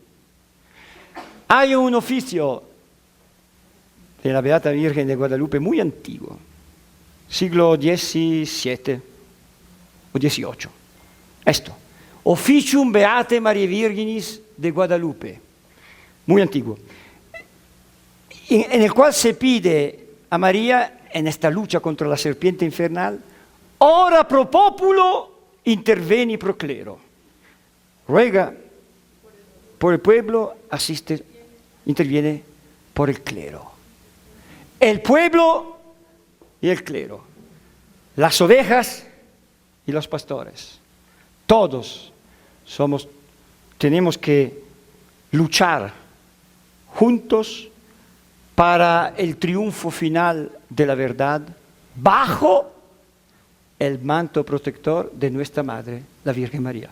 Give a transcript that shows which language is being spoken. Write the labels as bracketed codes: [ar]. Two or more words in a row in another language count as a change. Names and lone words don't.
[es] Hay un oficio de la Beata Virgen de Guadalupe muy antiguo, siglo XVII o XVIII. Esto, [la] Officium Beate Mariae Virginis de Guadalupe, [es] muy antiguo, en el cual se pide a María, en esta lucha contra la serpiente infernal, [la] ora pro populo, interveni pro clero. [es] Ruega por el pueblo, interviene por el clero. El pueblo y el clero. Las ovejas y los pastores. Todos tenemos que luchar juntos para el triunfo final de la verdad bajo el manto protector de nuestra Madre, la Virgen María.